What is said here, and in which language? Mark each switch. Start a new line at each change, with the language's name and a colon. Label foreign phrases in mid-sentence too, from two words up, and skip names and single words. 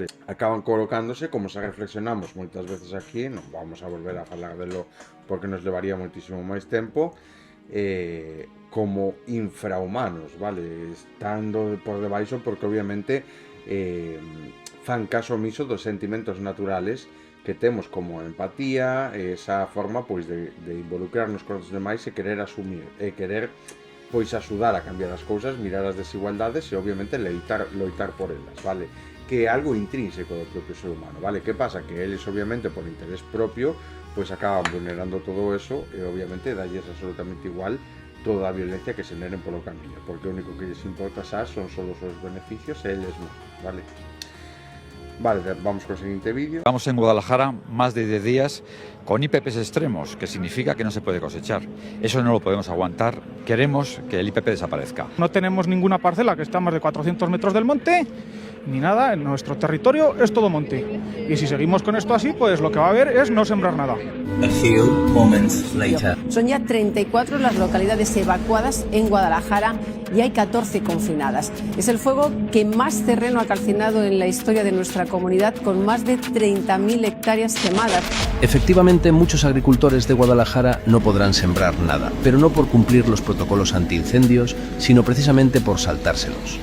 Galician: Acaban colocándose, como se reflexionamos moitas veces aquí, non vamos a volver a falar delo porque nos levaría moitísimo máis tempo, como infrahumanos, vale, estando por debaixo, porque obviamente fan caso omiso dos sentimentos naturales que temos como empatía, esa forma pois de involucrarnos con os demais e querer asumir, e querer pois axudar a cambiar as cousas, mirar as desigualdades e obviamente loitar por elas, vale? Que é algo intrínseco do propio ser humano, vale? Que pasa? Que eles obviamente por interés propio pois acaban vulnerando todo eso e obviamente dalles absolutamente igual toda a violencia que se generen polo camiño, porque o único que lles importa xa son só os seus beneficios e eles non, vale?
Spanish: Vale, vamos con el siguiente vídeo. Vamos en Guadalajara más de 10 días con IPPs extremos, que significa que no se puede cosechar. Eso no lo podemos aguantar. Queremos que el IPP desaparezca. No tenemos ninguna parcela que está a más de 400 metros del monte, ni nada. En nuestro territorio es todo monte. Y si seguimos con esto así, pues lo que va a haber es no sembrar nada.
English: A few moments later.
Spanish: Son ya 34 las localidades evacuadas en Guadalajara y hay 14 confinadas. Es el fuego que más terreno ha calcinado en la historia de nuestra comunidad, con más de 30.000 hectáreas quemadas. Efectivamente, muchos agricultores de Guadalajara no podrán sembrar nada, pero no por cumplir los protocolos antiincendios, sino precisamente por saltárselos.